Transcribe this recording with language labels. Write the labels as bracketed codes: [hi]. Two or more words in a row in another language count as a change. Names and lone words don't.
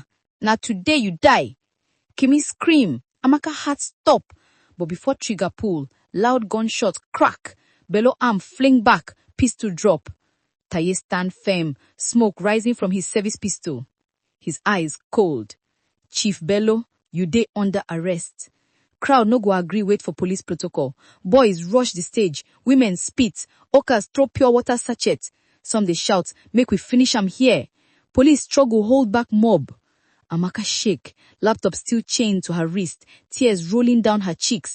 [pcm] Now today you die. Kimi scream, Amaka heart stop. But before trigger pull, loud gunshot crack. Bello arm fling back, pistol drop. Taye stand firm, smoke rising from his service pistol. His eyes cold. Chief Bello, you dey under arrest. Crowd no go agree wait for police protocol. Boys rush the stage, women spit, okas throw pure water sachet. Some dey shout, make we finish am here. Police struggle hold back mob. Amaka shake, laptop still chained to her wrist, tears rolling down her cheeks.